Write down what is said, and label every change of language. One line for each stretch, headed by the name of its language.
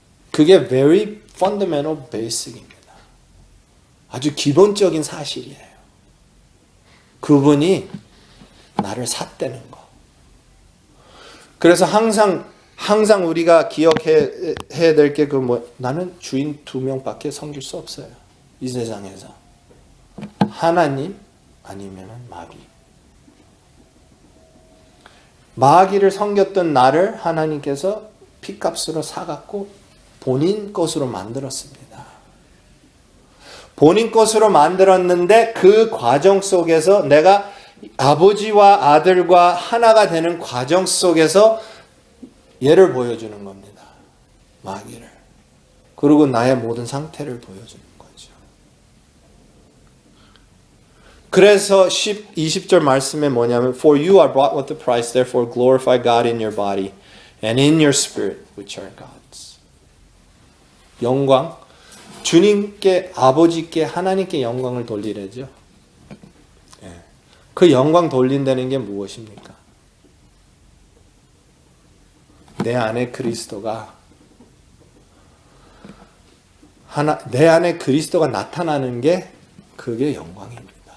Korean: 그게
English: very fundamental basic
Korean: 입니다. 아주 기본적인 사실이에요. 그분이 나를 샀다는 거. 그래서 항상 우리가 기억해야 될 게 나는 주인 2명밖에 섬길 수 없어요. 이 세상에서. 하나님 아니면은 마귀. 마귀를 섬겼던 나를 하나님께서 피값으로 사갖고 본인 것으로 만들었습니다. 본인 것으로 만들었는데 그 과정 속에서 내가 아버지와 아들과 하나가 되는 과정 속에서 얘를 보여주는 겁니다. 마귀를. 그리고 나의 모든 상태를 보여주는 거죠. 그래서 20절 말씀에 뭐냐면
English: For you are bought with a price, therefore glorify God in your body and in your spirit, which are God's.
Korean: 영광, 주님께, 아버지께, 하나님께 영광을 돌리래죠. 그 영광 돌린다는 게 무엇입니까? 내 안에 그리스도가 내 안에 그리스도가 나타나는 게 그게 영광입니다.